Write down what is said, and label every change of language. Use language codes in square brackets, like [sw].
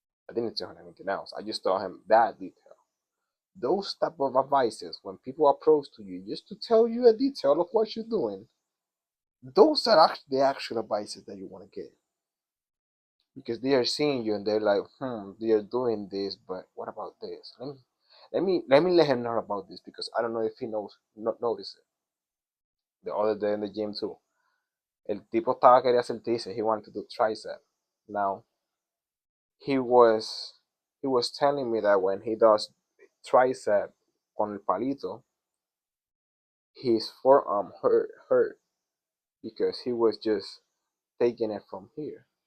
[en] I didn't tell him anything else. I just told him that detail. Those type of advices when people approach to you just to tell you a detail of what you're doing, those are actually the actual advices that you want to get because they are seeing you and they're like, they are doing this, but what about this? Let him know about this because I don't know if he knows not notice it. The other day in the gym too, [es] el tipo estaba quería hacer tríceps. [en] He wanted to do tricep. Now he was he was telling me that when he does tricep [es] con el palito, [en] his forearm hurt because he was just taking it from here.